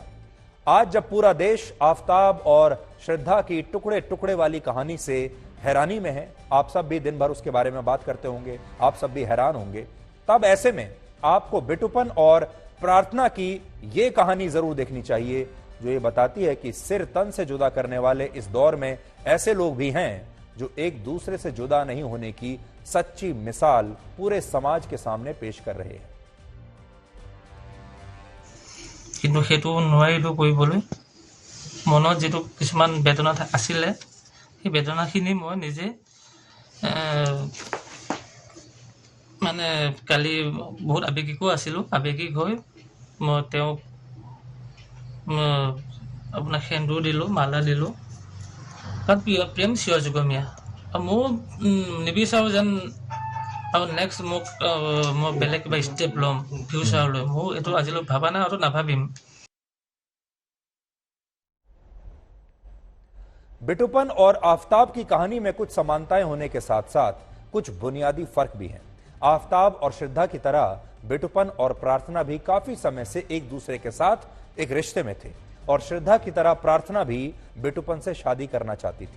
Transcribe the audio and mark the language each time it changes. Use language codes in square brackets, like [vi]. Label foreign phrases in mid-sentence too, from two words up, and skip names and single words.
[hi] आज जब पूरा देश आफताब और श्रद्धा की टुकड़े टुकड़े वाली कहानी से हैरानी में है, आप सब भी दिन भर उसके बारे में बात करते होंगे, आप सब भी हैरान होंगे, तब ऐसे में आपको बिटुपन और प्रार्थना की यह कहानी जरूर देखनी चाहिए जो ये बताती है कि सिर तन से जुदा करने वाले इस दौर में ऐसे लोग भी हैं जो एक दूसरे से जुदा नहीं होने की सच्ची मिसाल पूरे समाज के सामने पेश कर रहे हैं। [as] কিন্তু হেতু নোৱাৰিলো কৰিবলৈ মনত যেটো কিছুমান বেদনা আছিল সেই বেদনাখিনি মই নিজে মানে কালি বহুত আবেগিকো আছিলো আবেগিক হৈ মই তেওঁ আপোনাৰ সেন্দুৰ দিলো মালা দিলো কাৰণ প্ৰেম চিৰ যুগমীয়া মই নিবিচাৰো যেন আৰু নেক্সট মোক মই বেলেগ কিবা ষ্টেপ ল'ম ফিউচাৰলৈ মই এইটো আজিলৈ ভাবা নাই আৰু নাভাবিম। [hi] बिटुपन और आफताब की कहानी में कुछ समानताएं होने के साथ साथ कुछ बुनियादी फर्क भी हैं। आफताब और श्रद्धा की तरह बिटुपन और प्रार्थना भी काफी समय से एक दूसरे के साथ एक रिश्ते में थे और श्रद्धा की तरह प्रार्थना भी बिटुपन से शादी करना चाहती थी।